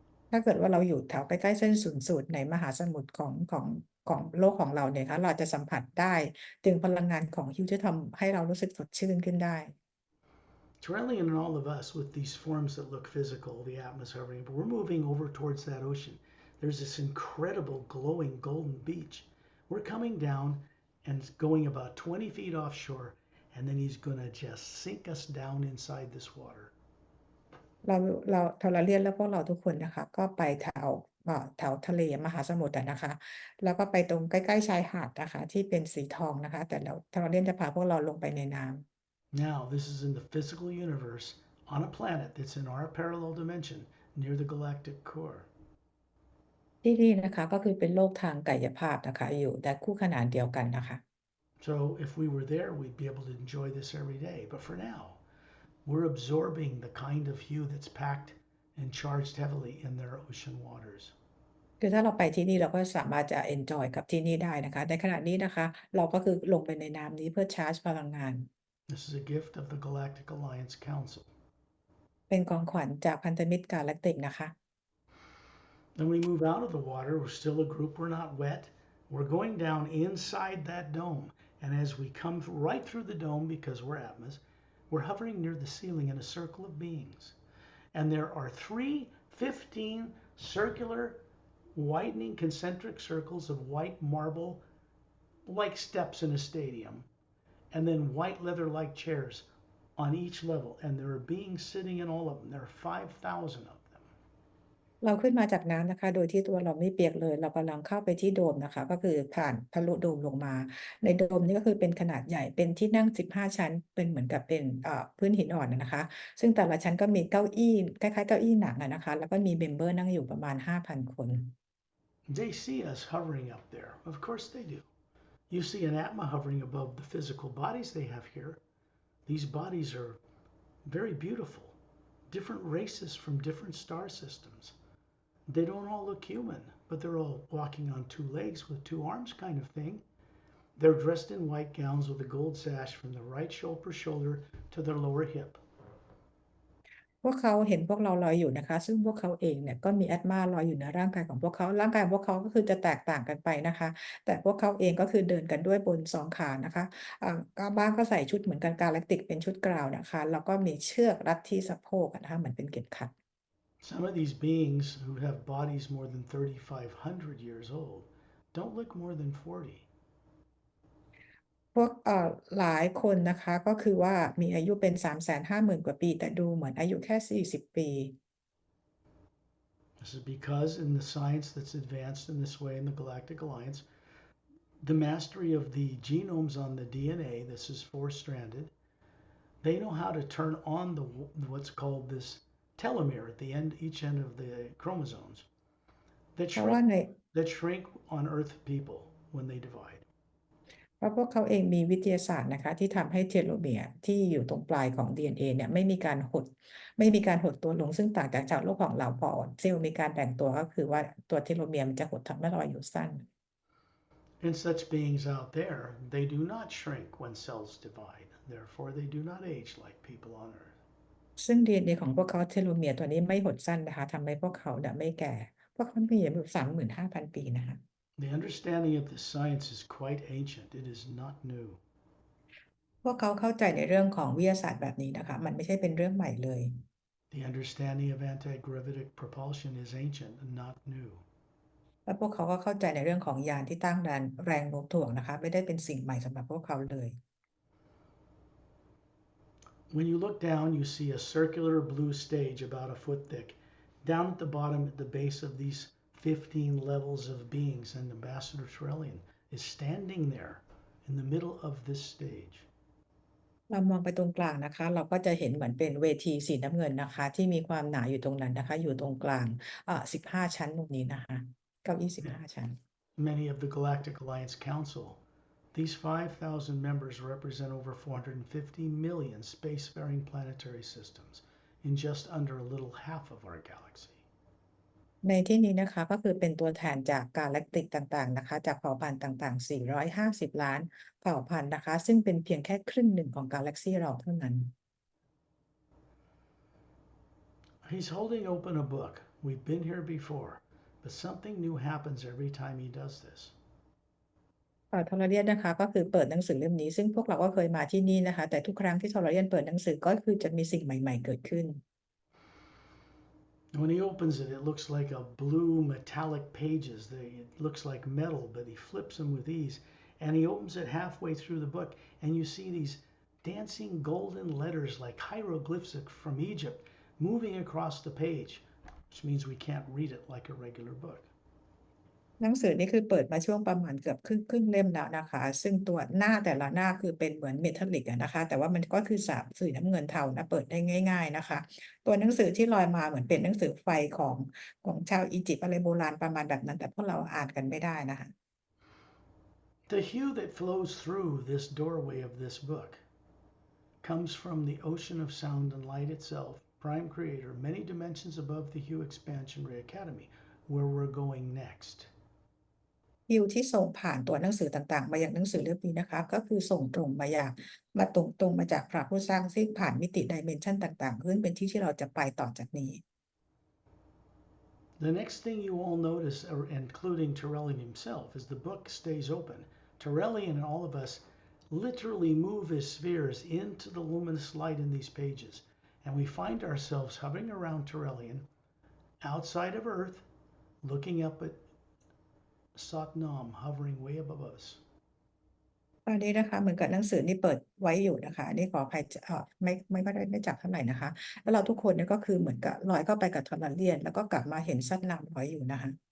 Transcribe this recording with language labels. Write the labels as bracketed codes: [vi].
[th] ถ้าเกิดว่าเราอยู่แถวใกล้ๆเส้นศูนย์สูตรในมหาสมุทรของโลกของเราเนี่ยคะเราจะสัมผัสได้ถึงพลังงานของฮิวที่ทำให้เรารู้สึกสดชื่นขึ้นได้ [en] Torellian and all of us with these forms that look physical, the Atma's hovering, but we're moving over towards that ocean. There's this incredible glowing golden beach. We're coming down and going about 20 feet offshore, and then he's going to just sink us down inside this water. [th] เราทรเลียนแล้วพวกเราทุกคนนะคะ ก็ไปแถวทะเลมหาสมุทรนะคะ แล้วก็ไปตรงใกล้ๆชายหาดนะคะ ที่เป็นสีทองนะคะ แต่เราทรเลียนจะพาพวกเราลงไปในน้ำ [en] Now, this is in the physical universe on a planet that's in our parallel dimension near the galactic core. [th] ที่นี่นะคะก็คือเป็นโลกทางกายภาพนะคะ อยู่ในคู่ขนานเดียวกันนะคะ [en] So if we were there, we'd be able to enjoy this every day. But for now, we're absorbing the kind of hue that's packed and charged heavily in their ocean waters. [th] คือถ้าเราไปที่นี่เราก็สามารถจะ enjoy กับที่นี่ได้นะคะ ในขณะนี้นะคะ เราก็คือลงไปในน้ำนี้เพื่อชาร์จพลังงาน [en] This is a gift of the Galactic Alliance Council. [th] เป็นของขวัญจากพันธมิตรกาแล็กติกนะคะ [en] Then we move out of the water. We're still a group. We're not wet. We're going down inside that dome. And as we come right through the dome, because we're Atmas, we're hovering near the ceiling in a circle of beings. And there are 15 circular, widening concentric circles of white marble, like steps in a stadium, and then white leather-like chairs on each level. And there are beings sitting in all of them. There are 5,000 of them. [th] เราขึ้นมาจากน้ำนะคะ โดยที่ตัวเราไม่เปียกเลย เรากำลังเข้าไปที่โดมนะคะ ก็คือผ่านทะลุโดมลงมา ในโดมนี้ก็คือเป็นขนาดใหญ่ เป็นที่นั่ง15ชั้น เป็นเหมือนกับเป็นพื้นหินอ่อนนะคะ ซึ่งแต่ละชั้นก็มีเก้าอี้คล้ายๆเก้าอี้หนังนะคะ แล้วก็มีเมมเบอร์นั่งอยู่ประมาณ 5,000 คน [en] They see us hovering up there. Of course they do. You see an Atma hovering above the physical bodies they have here. These bodies are very beautiful. Different races from different star systems. They don't all look human, but they're all walking on two legs with two arms kind of thing. They're dressed in white gowns with a gold sash from the right shoulder to their lower hip. [th] พวกเขาเห็นพวกเราลอยอยู่นะคะ ซึ่งพวกเขาเองเนี่ยก็มีแอตมาลอยอยู่ในร่างกายของพวกเขา ร่างกายของพวกเขาก็คือจะแตกต่างกันไปนะคะ แต่พวกเขาเองก็คือเดินกันด้วยบน2ขานะคะก็บ้างก็ใส่ชุดเหมือนกันกาแล็กติกเป็นชุดกราวนะคะ แล้วก็มีเชือกรัดที่สะโพกนะคะเหมือนเป็นเข็มขัด [en] Some of these beings who have bodies more than 3,500 years old don't look more than 40. [th] พวกหลายคนนะคะก็คือว่ามีอายุเป็น 350,000 กว่าปี แต่ดูเหมือนอายุแค่40 ปี [en] This is because in the science that's advanced in this way in the Galactic Alliance, the mastery of the genomes on the DNA, this is four-stranded, they know how to turn on what's called this telomere at the end, each end of the chromosomes that [th] เพราะว่าใน [en] shrink on Earth people when they divide. [th] เพราะพวกเขาเองมีวิทยาศาสตร์นะคะที่ทำให้เทโลเมียร์ที่อยู่ตรงปลายของ DNA เนี่ยไม่มีการหดตัวลงซึ่งต่างจากโลกของเราพอเซลล์มีการแบ่งตัวก็คือว่าตัวเทโลเมียร์มันจะหดทำให้เราอายุสั้น [en] In such beings out there, they do not shrink when cells divide. Therefore, they do not age like people on Earth. [th] ซึ่ง DNA ของพวกเขาเทโลเมียร์ตัวนี้ไม่หดสั้นนะคะทำให้พวกเขาเนี่ยไม่แก่ พวกเขามีอายุ 35,000 ปีนะคะ [en] The understanding of this science is quite ancient. It is not new. [th] พวกเขาเข้าใจในเรื่องของวิทยาศาสตร์แบบนี้นะคะมันไม่ใช่เป็นเรื่องใหม่เลย [en] The understanding of anti-gravitic propulsion is ancient and not new. [th] และพวกเขาก็เข้าใจในเรื่องของยานที่ต้านแรงโน้มถ่วงนะคะไม่ได้เป็นสิ่งใหม่สำหรับพวกเขาเลย [en] When you look down, you see a circular blue stage about a foot thick. Down at the bottom, at the base of these 15 levels of beings, and Ambassador Trellian is standing there in the middle of this stage. [th] เรามองไปตรงกลางนะคะเราก็จะเห็นเหมือนเป็นเวทีสีน้ำเงินนะคะที่มีความหนาอยู่ตรงนั้นนะคะอยู่ตรงกลาง15 ชั้นตรงนี้นะคะเก้าอี้15 ชั้น [en] Many of the Galactic Alliance Council, these 5,000 members represent over 450 million spacefaring planetary systems in just under a little half of our galaxy. [th] ในที่นี้นะคะก็คือเป็นตัวแทนจากกาแล็กติกต่างๆนะคะจากเผ่าพันธุ์ต่างๆ450 ล้านเผ่าพันธุ์นะคะซึ่งเป็นเพียงแค่ครึ่งหนึ่งของกาแล็กซีเราเท่านั้น [en] He's holding open a book. We've been here before, but something new happens every time he does this. [th] ทอร์เรียนนะคะก็คือเปิดหนังสือเล่มนี้ซึ่งพวกเราก็เคยมาที่นี่นะคะแต่ทุกครั้งที่ทอร์เรียนเปิดหนังสือก็คือจะมีสิ่งใหม่ๆเกิดขึ้น [en] When he opens it, it looks like a blue metallic pages. It looks like metal, but he flips them with ease. And he opens it halfway through the book, and you see these dancing golden letters like hieroglyphs from Egypt moving across the page, which means we can't read it like a regular book. [th] หนังสือนี่คือเปิดมาช่วงประมาณเกือบครึ่งเล่มแล้วนะคะซึ่งตัวหน้าแต่ละหน้าคือเป็นเหมือนเมทัลลิกนะคะแต่ว่ามันก็คือสีน้ำเงินเทานะเปิดได้ง่ายๆนะคะตัวหนังสือที่ลอยมาเหมือนเป็นหนังสือไฟของชาวอียิปต์อะไรโบราณประมาณแบบนั้นแต่พวกเราอ่านกันไม่ได้นะคะ [en] The hue that flows through this doorway of this book comes from the ocean of sound and light itself, prime creator, many dimensions above the HU Exp Ray Academy, where we're going next. [th] ฮิวที่ส่งผ่านตัวหนังสือต่างๆมาอย่างหนังสือเล่มนี้นะคะก็คือส่งตรงมาจากพระผู้สร้างซึ่งผ่านมิติดิเมนชันต่างๆซึ่งเป็นที่เราจะไปต่อจากนี้ [en] The next thing you all notice, including Torellian himself, is the book stays open. Torellian and all of us literally move his spheres into the luminous light in these pages, and we find ourselves hovering around Torellian, outside of Earth, looking up at Satnam hovering way above us. [th] ตอนนี้นะคะเหมือนกับหนังสือนี่เปิดไว้อยู่นะคะอันนี้ขออภัยไม่ก็ได้ไม่จับเท่าไหร่นะคะแล้วเราทุกคนเนี่ยก็คือเหมือนกับลอยเข้าไปกับทอร์นาเลียนแล้วก็กลับมาเห็นซัดน้ำลอยอยู่นะคะ